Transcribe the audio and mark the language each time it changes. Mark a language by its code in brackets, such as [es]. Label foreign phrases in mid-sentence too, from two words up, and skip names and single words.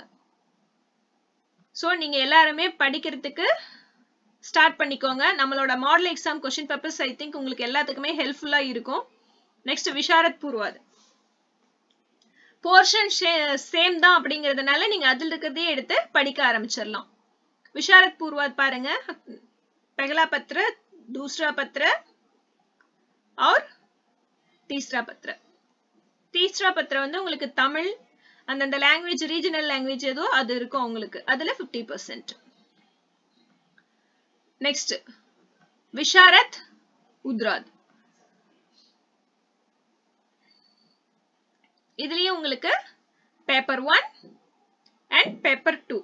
[ta] சோ நீங்க எல்லாருமே படிக்கிறதுக்கு ஸ்டார்ட் பண்ணிக்கோங்க. நம்மளோட [en] model exam question papers I think [ta] உங்களுக்கு எல்லாத்துக்குமே ஹெல்ப்ஃபுல்லா இருக்கும். நெக்ஸ்ட் விஷாரத் பூர்வாத். [en] portion same [ta] தான் அப்படிங்கிறதுனால நீங்க அதுல இருக்கிறதே எடுத்து படிக்க ஆரம்பிச்சிடலாம். விஷாரத் பூர்வாத் பாருங்க, [hi] पहला पत्र, दूसरा पत्र और तीसरा पत्र. तीसरा पत्र [ta] வந்து உங்களுக்கு தமிழ் அந்த [en] language regional language [ta] ஏதோ அது இருக்கும் உங்களுக்கு, அதுல 50%. நெக்ஸ்ட் விஷாரத் உத்ராத், இதுலயும் உங்களுக்கு [en] paper 1 and paper 2.